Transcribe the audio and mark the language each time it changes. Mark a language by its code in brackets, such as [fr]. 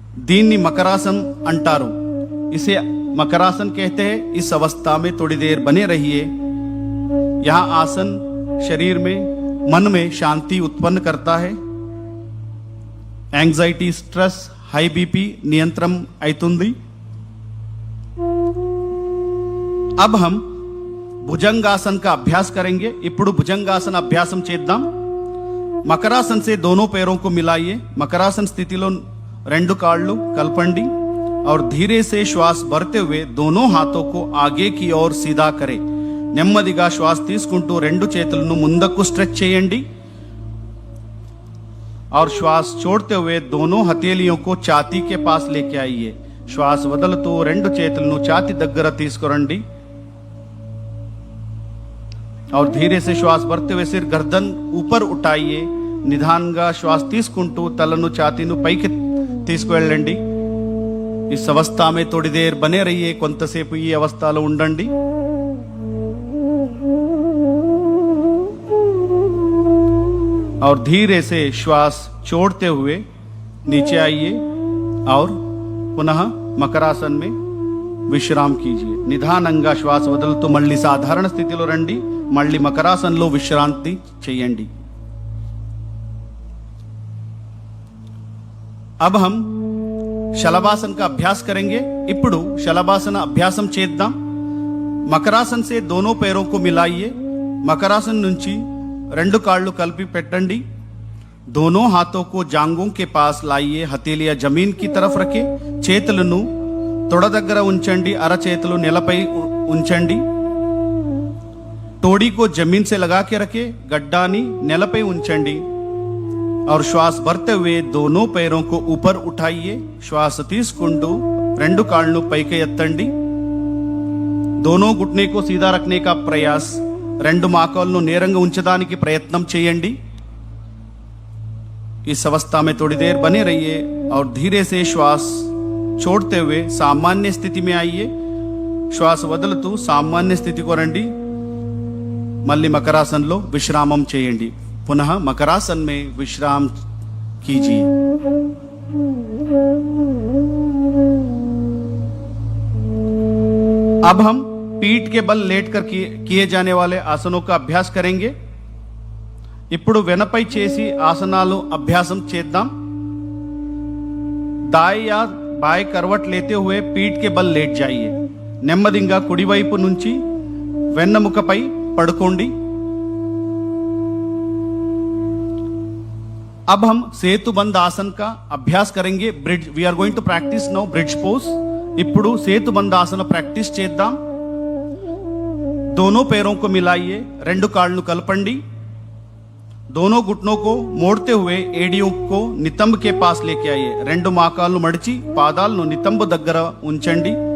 [te] దీన్ని మకరాसन అంటారు। [hi] इसे मकरासन कहते हैं। इस अवस्था में थोड़ी देर बने रहिए। यह आसन शरीर में, मन में शांति उत्पन्न करता है। [te] एंजाइटी, स्ट्रेस, हाई बीपी नियंत्रण అవుతుంది। [hi] अब हम భుజంగాసన్ का अभ्यास करेंगे। [te] ఇప్పుడు భుజంగాసన అభ్యాసం చేద్దాం। [hi] మకరాసన్ से दोनों पैरों को मिलाइए। [te] మకరాసన్ స్థితిలో రెండు కాళ్ళు కలపండి [hi] और धीरे से श्वास भरते हुए दोनों हाथों को आगे की ओर सीधा करें। [te] నెమ్మదిగా శ్వాస తీసుకుంటూ రెండు చేతులను ముందుకు స్ట్రెచ్ చేయండి [hi] और श्वास छोड़ते हुए दोनों हथेलियों को छाती के पास लेके आइए। [te] श्वास వదులుతూ రెండు చేతులను ఛాతీ దగ్గర తీసుకురండి [hi] और धीरे से श्वास भरते हुए सिर गर्दन ऊपर उठाइए। [te] నిదానంగా శ్వాస తీసుకుంటూ తలను ఛాతీను పైకి తీసుకువెళ్ళండి। [hi] इस अवस्था में थोड़ी देर बने रहिए। [te] కొంతసేపు ఈ అవస్థలో ఉండండి। [hi] और धीरे से श्वास छोड़ते हुए नीचे आइए और पुनः మకరాసన్ में విశ్రామ్ कीजिए. [te] నిదానంగా శ్వాస వదులుతూ మళ్ళీ సాధారణ స్థితిలో రండి. మళ్ళీ మకరాసన్లో విశ్రాంతి చేయండి. [hi] अब हम శలభాసన్ का अभ्यास करेंगे. [te] ఇప్పుడు శలభాసన అభ్యాసం చేద్దాం. [hi] మకరాసన్ से दोनों पैरों को मिलाइए. [te] మకరాసన్ నుంచి రెండు కాళ్ళు కలిపి పెట్టండి. [hi] दोनों हाथों को जांघों के पास लाइए. हथेलियां जमीन की तरफ रखे. [te] చేతులను తొడ దగ్గర ఉంచండి. అరచేతులు నేలపై ఉంచండి. [hi] तोड़ी को जमीन से लगा के रखे. [te] गड्डानी నేలపై ఉంచండి. [hi] और श्वास भरते हुए दोनों पैरों को ऊपर उठाइए. [te] श्वास తీసుకుంటూ రెండు కాళ్ళు పైకి ఎత్తండి. [hi] दोनों घुटने को सीधा रखने का प्रयास. [te] రెండు మోకాళ్ళను నేరంగా ఉంచడానికి ప్రయత్నం చేయండి. [hi] इस अवस्था में थोड़ी देर बने रहिए और धीरे से श्वास छोड़ते हुए सामान्य स्थिति में आइए. [te] श्वास వదులుతూ సామాన్య స్థితికి రండి. మళ్ళీ మకరాసన్లో విశ్రామం చేయండి. [hi] पुनः मकरासन में विश्राम कीजिए. अब हम पीठ के बल लेटकर किए जाने वाले आसनों का अभ्यास करेंगे. [te] ఇప్పుడు వెనపై చేసి ఆసనాలు అభ్యాసం చేద్దాం. [hi] दाएं या बाएं करवट लेते हुए पीठ के बल लेट जाइए. [te] నెమ్మదిగా కుడివైపు నుంచి వెన్నెముకపై పడుకోండి. [hi] अब हम సేతుబంధ ఆసన్ का अभ्यास करेंगे. [en] Bridge we are going to practice now bridge pose. [te] ఇప్పుడు సేతుబంధ ఆసన ప్రాక్టీస్ చేద్దాం. [hi] दोनों पैरों को मिलाइए. [te] రెండు కాళ్ళను కలపండి. [hi] दोनों घुटनों को मोड़ते हुए एडियों को नितंब के पास लेके आइए. [te] రెండు మోకాళ్ళు మడిచి పాదాలను నితంబ దగ్గర ఉంచండి.